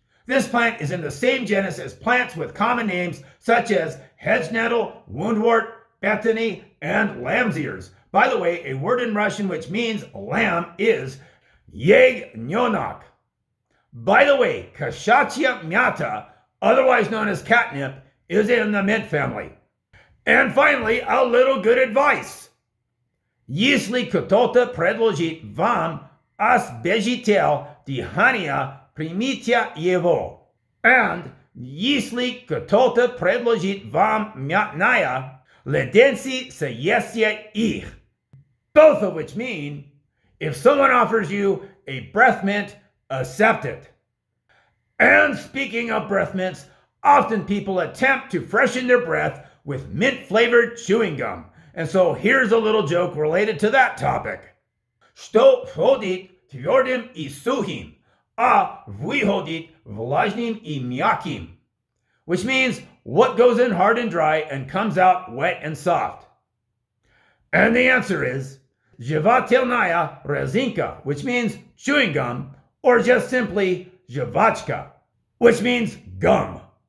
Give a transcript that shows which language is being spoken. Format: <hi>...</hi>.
<en>This plant is in the same genus as plants with common names such as hedge nettle, woundwort, bethany, and lamb's ears. By the way, a word in Russian which means lamb is yeg-nyonak. By the way, kashachya myata, otherwise known as catnip, is in the mint family. And finally, a little good advice.</en> <ru>Если кто-то предложит вам освежитель дыхания, примите его. And если кто-то предложит вам мятная, леденцы, съешьте их.</ru> <en>Both of which mean, if someone offers you a breath mint, accept it. And speaking of breath mints, often people attempt to freshen their breath with mint-flavored chewing gum. And so here's a little joke related to that topic.</en> <ru>Что входит твердым и сухим, а выходит влажным и мягким.</ru> <en>Which means what goes in hard and dry and comes out wet and soft. And the answer is жевательная резинка, which means chewing gum, or just simply жвачка, which means gum.</en>